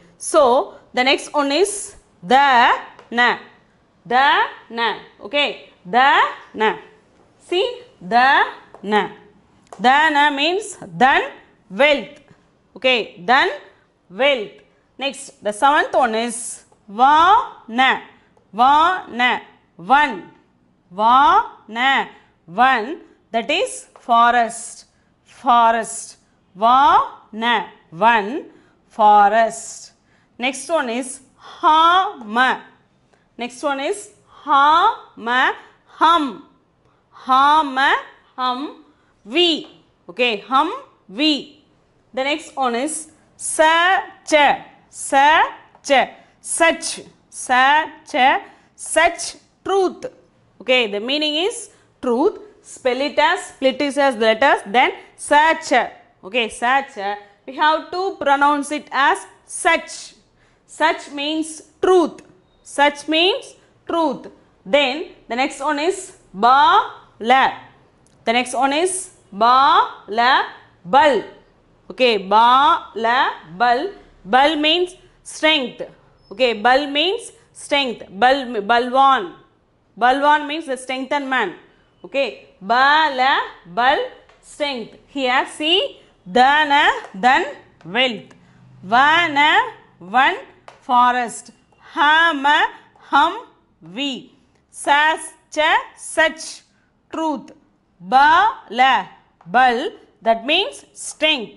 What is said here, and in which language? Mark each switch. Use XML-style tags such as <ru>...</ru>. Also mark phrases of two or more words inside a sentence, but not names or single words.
<en>So, the next one is the na. The na. Okay, the na. See, the na. The na means then wealth. Okay, then wealth. Next, the seventh one is va na. Va na. One. Va na. One. That is forest. Forest. Va na. One. Forest. Next one is ha-ma. Next one is ha-ma. Hum. Ha-ma. Hum. We. Okay. Hum. We. The next one is sa-cha. Sa-cha. Such. Sa-cha. Such. Truth. Okay. The meaning is truth. Spell it as, split it as letters. Then such. Okay. Such. We have to pronounce it as such. Such means truth. Such means truth. Then the next one is ba-la. The next one is ba-la-bal. Okay, ba-la-bal. Bal means strength. Okay, bal means strength. Balwan. Balwan means the strengthened man. Okay, ba-la-bal, strength. Here see, dana, then wealth. Vana, one, forest. Hama, hum, we. Sas, such, truth. Bala, bal, that means strength.</en>